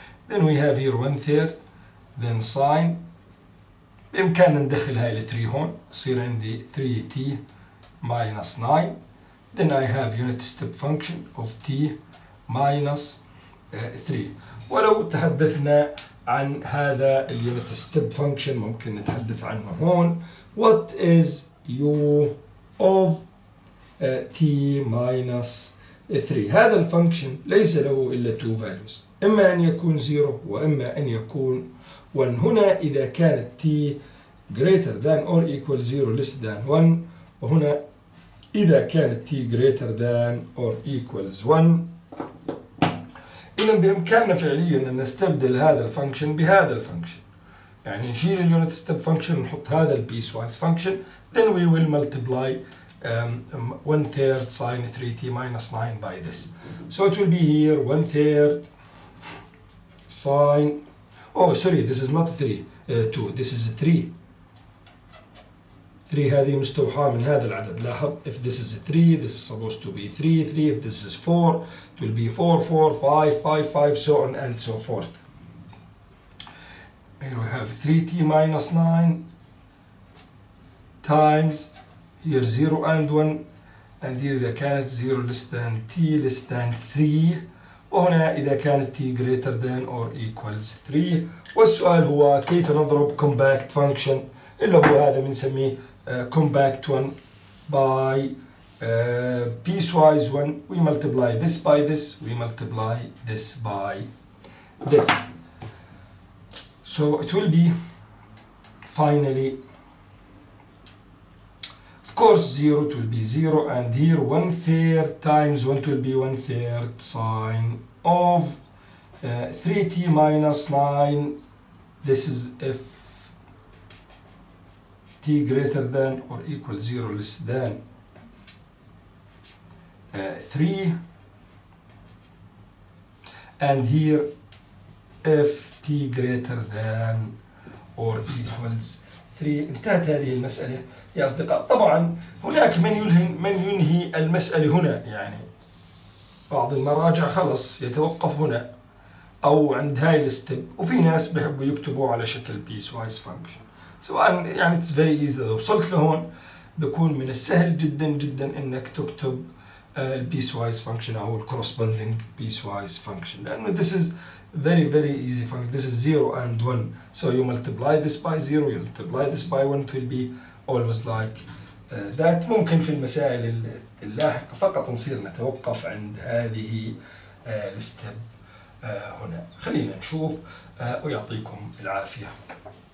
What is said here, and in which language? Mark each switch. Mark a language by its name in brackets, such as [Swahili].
[English] then we have here 1/3 then sine. [Arabic] بامكاننا ندخل هاي ال 3 هون، يصير عندي 3t minus 9. [English] then I have unit step function of t minus 3. [Arabic] ولو تحدثنا عن هذا اليونت ستيب فانكشن ممكن نتحدث عنه هون. [English] what is u of t minus 3. [Arabic] هذا الفانكشن ليس له إلا 2 values، إما أن يكون 0 وإما أن يكون 1. هنا إذا كانت [English] t greater than or equal 0 less than 1، [Arabic] وهنا إذا كانت [English] t greater than or equals 1. [Arabic] إذا بإمكاننا فعليا أن نستبدل هذا الفانكشن بهذا الفانكشن، يعني نشيل اليونت ستيب فانكشن ونحط هذا البيس وايز فانكشن. [English] then we will multiply 1/3 sine 3t minus 9 by this. so it will be here 1/3 sine, oh sorry this is not 3 2 this is 3. [Arabic] 3 هذه مستوحاة من هذا العدد. لاحظ [English] if this is 3 this is supposed to be 3 3. if this is 4 it will be 4 4 5 5 5 so on and so forth. Here we have 3t minus 9 times here 0 and 1 and here [Arabic] إذا كانت [English] 0 less than t less than 3، [Arabic] وهنا إذا كانت [English] t greater than or equals 3. [Arabic] والسؤال هو كيف نضرب [English] compact function [Arabic] اللي هو هذا بنسميه [English] compact one by piecewise one. we multiply this by this, we multiply this by this. so it will be finally, of course 0 it will be 0 and here 1/3 times 1 will be 1/3 sine of 3t minus 9. this is if t greater than or equal 0 less than 3 and here if t greater than or equals 3. [Arabic] انتهت هذه المسألة يا أصدقاء. طبعا هناك من ينهي المسألة هنا، يعني بعض المراجع خلص يتوقف هنا أو عند هاي الستيب، وفي ناس بيحبوا يكتبوا على شكل piecewise function. سواء يعني [English] it's very easy. [Arabic] إذا وصلت لهون بكون من السهل جدا جدا إنك تكتب piecewise function أو corresponding piecewise function، لأنه [English] this is very easy function. this is 0 and 1 so you multiply this by 0 you multiply this by 1 it will be always like that. [Arabic] ممكن في المسائل اللاحقة فقط نصير نتوقف عند هذه الستيب هنا. خلينا نشوف ويعطيكم العافية.